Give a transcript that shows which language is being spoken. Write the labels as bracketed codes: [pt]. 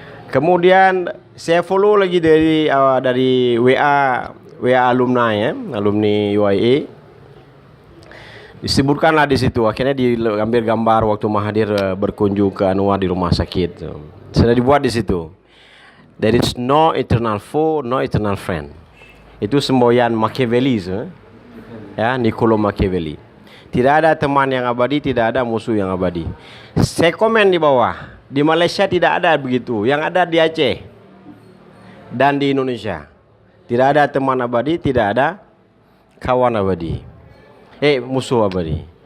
[id] Kemudian saya follow lagi dari WA alumni ya, alumni UIA. Disebutkanlah di situ, akhirnya diambil gambar waktu Mahathir berkunjung ke Anwar di rumah sakit. Sudah dibuat di situ. [en] There is no eternal foe, no eternal friend. [id] Itu semboyan Machiavelli, ya, Niccolo Machiavelli. Tidak ada teman yang abadi, tidak ada musuh yang abadi. Saya komen di bawah, di Malaysia tidak ada begitu. Yang ada di Aceh dan di Indonesia. Tidak ada teman abadi, tidak ada kawan abadi. Musuh abadi.